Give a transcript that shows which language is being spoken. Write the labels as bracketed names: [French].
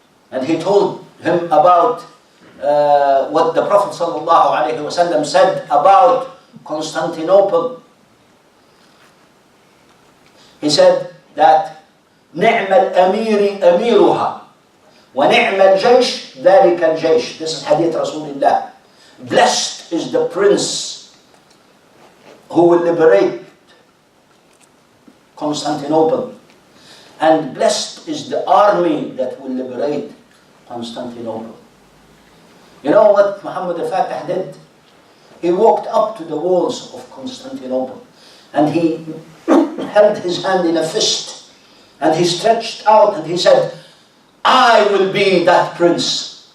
[English] And he told him about what the Prophet ﷺ said about Constantinople. He said that [Arabic] نِعْمَ الْأَمِيرِ أَمِيرُهَا وَنِعْمَ الْجَيْشِ ذَلِكَ الْجَيْشِ. [English] This is hadith Rasulullah. Blessed is the prince who will liberate Constantinople. And blessed is the army that will liberate Constantinople. You know what Muhammad al-Fatih did? He walked up to the walls of Constantinople and he held his hand in a fist and he stretched out and he said, "I will be that prince."